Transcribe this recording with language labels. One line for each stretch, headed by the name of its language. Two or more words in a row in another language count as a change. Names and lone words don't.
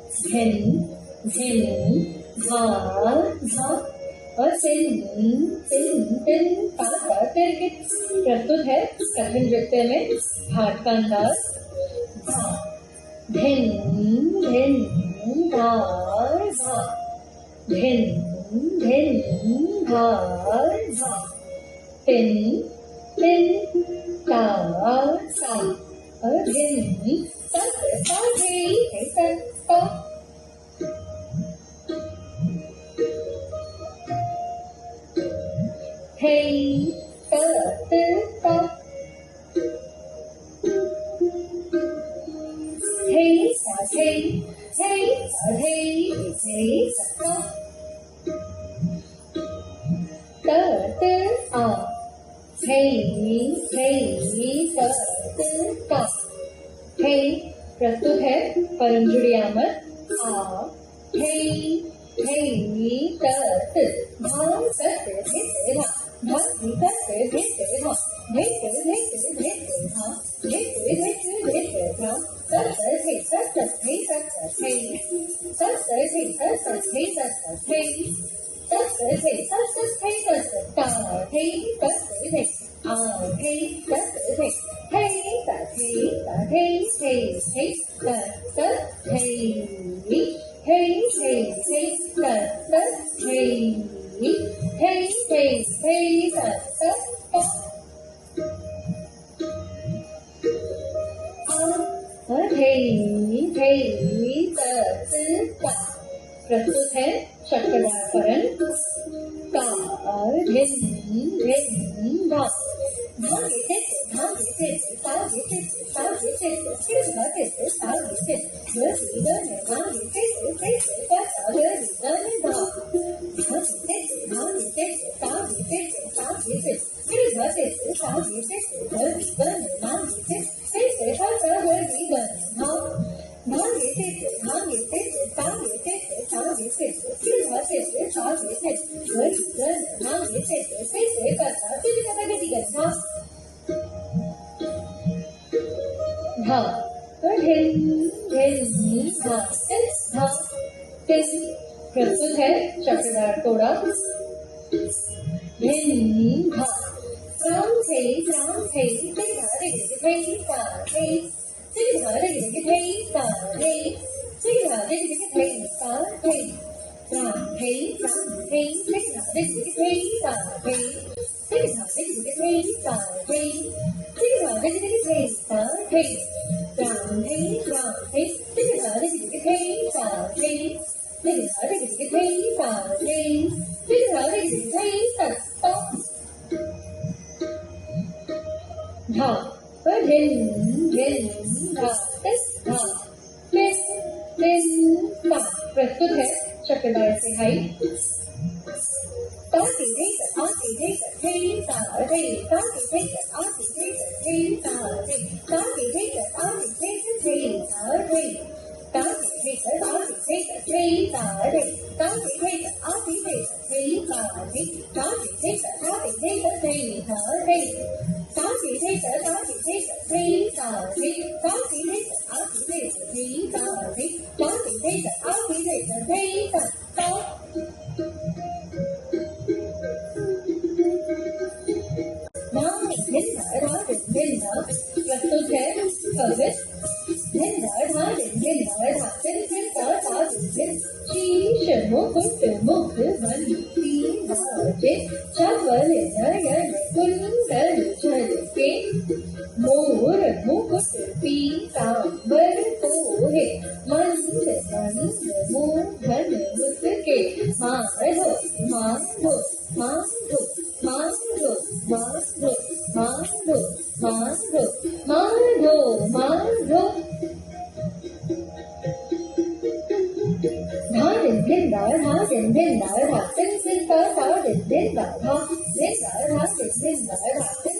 Hindi: धिन झिन झा झा और सिन सिन तिन ता ता तिर कित। प्रस्तुत है कठिन नृत्य में हाथ का अंदाज। झा धिन धिन धा झा धिन धिन धा झा तिन तिन ता सा और धिन तत ता धे तत ता। हे तत ता हे सा हे सा हे सा तत आ हे तत ता। हे प्रस्तुत है परंजुड़ियामत। आ हे तत धा तत धित धा धा तत धित धा धित धित धित धा धित धित धित धा तत हे तत हे तत हे तत हे तत हे तत हे तत हे तत हे तत ता हे तत हे आ हे तत हे हे तत हे तत हे हे तत हे तत ता। प्रस्तुत है चक्रवार फरन। का धिन धिन धा धा गे धा गे ता गे ता गे फिर धा गे ता गे ग गी ग ने धा गे ता ता ग गी ग ने धा धा गे ता गे फिर धा गे ता गे ग गी ग ने धा गे फिर धा ता ग गी ग ने धा धा गे ता गे ता गे फिर धा गे ता गे ग गी ग ने धा गे फिर धा ता फिर धा ग गी ग धा धा धिन धिन धा धा तिन। प्रस्तुत है चक्रवार तोड़ा। धिन धा राम थे तिर धा रे थे ता थे तिर धा रे थे ता थे तिर धा रे थे ता थे राम थे तिर धा रे थे ता थे तिर धा रे थे ता थे तिर धा रे थे ता थे राम थे तिर धा रे थे ता थे तिर धा रे थे ता थे तिर धा रे थे तत ता। धा धिन धिन धा तत धा तिन तिन ता। प्रस्तुत है चक्रवार तिहाई। ता गे रे ता गे रे थे ता रे ता गे रे ता गे रे थे ता रे ता गे रे ता गे रे थे ता रे ता गे रे ता गे रे थे ता रे ता गे रे ता गे रे थे ता रे ता गे रे ता गे रे थे ता रे ता गे रे ता गे रे थे ता रे ता गे रे ता गे रे थे ता रे ता गे रे ता गे रे थे ता ता। प्रस्तुत है कवित। धिन धा धिन धा तिन ता ता तिन शीश मुकुट मुख वंती धाजे चवल नयन कुंडल झलके मोर मुकुट पीतांबर सोहे मंद मंद मोहन मुस्के माधो माधो माधो माधो माधो माधो माधो माधो माधो। धा धिन धिन धा तिन ता ता धिन धिन धा धिन धा धिन धिन धा